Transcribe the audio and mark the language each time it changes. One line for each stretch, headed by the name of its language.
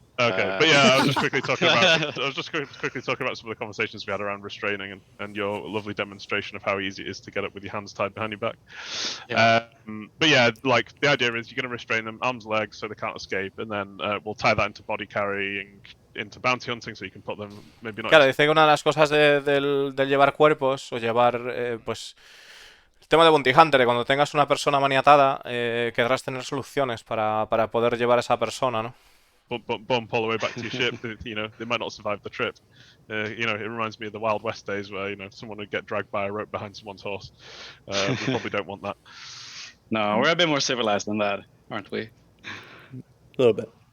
English: Okay, but yeah, I was just quickly talking about some of the conversations we had around restraining and your lovely demonstration of how easy it is to get up with your hands tied behind your back. Yeah. But yeah, like the idea is you're going to restrain them arms, legs, so they can't escape, and then we'll tie that into body carrying, into bounty hunting, so you can put them maybe not.
Spanish: Claro, dice que una de las cosas del llevar cuerpos o llevar, pues, el tema de Bounty Hunter, cuando tengas una persona maniatada, querrás tener soluciones para poder llevar a esa persona, ¿no?
English: Bump all the way back to your ship. You know, they might not survive the trip. You know, it reminds me of the Wild West days where, you know, someone would get dragged by a rope behind someone's horse. We probably don't want that. No, we're a bit more civilized than that, aren't we? A little bit.